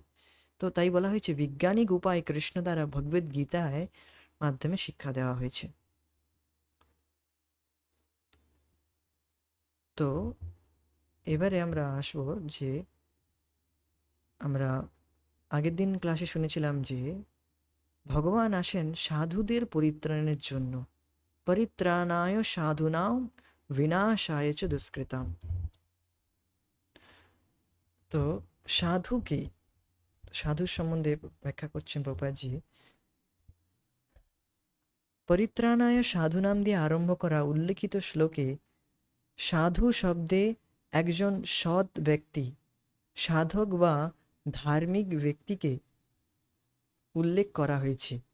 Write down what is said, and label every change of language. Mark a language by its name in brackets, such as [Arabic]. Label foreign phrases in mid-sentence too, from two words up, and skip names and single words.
[Bangla] তো তাই বলা হয়েছে বৈজ্ঞানিক উপায় কৃষ্ণ দ্বারা ভগবদ গীতায় মাধ্যমে শিক্ষা দেওয়া হয়েছে। তো এবারে আমরা আসবো যে আমরা আগের দিন ক্লাসে শুনেছিলাম যে ভগবান আসেন সাধুদের পরিত্রাণের জন্য, [Sanskrit] পরিত্রাণায় সাধুনাং বিনাশায় চ দুষ্কৃতাম। [Bangla] তো সাধু কি, সাধুর সম্বন্ধে ব্যাখ্যা করছেন প্রভুপাদজি। [Sanskrit] পরিত্রাণায় সাধুনাম [Bangla] দিয়ে আরম্ভ করা উল্লেখিত শ্লোকে সাধু শব্দে একজন সৎ ব্যক্তি, সাধক বা ধার্মিক ব্যক্তিকে উল্লেখ করা হয়েছে।